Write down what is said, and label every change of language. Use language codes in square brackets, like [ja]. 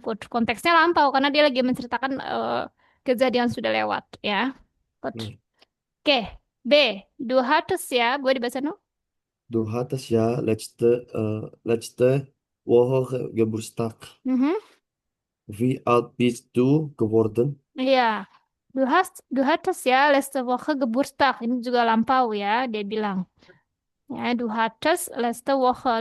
[id] Konteksnya lampau karena dia lagi menceritakan kejadian sudah lewat ya. [en] Good. Hmm. [id] Oke, B, [de] du hattest [id] ya, gue dibaca no? [de] Du hattest ja letzte Woche Geburtstag. Mhm. Wie alt bist du geworden? Iya, du hattest ya letzte Woche Geburtstag. [id] Ini juga lampau ya, dia bilang. [de] Ya, du hattest letzte Woche.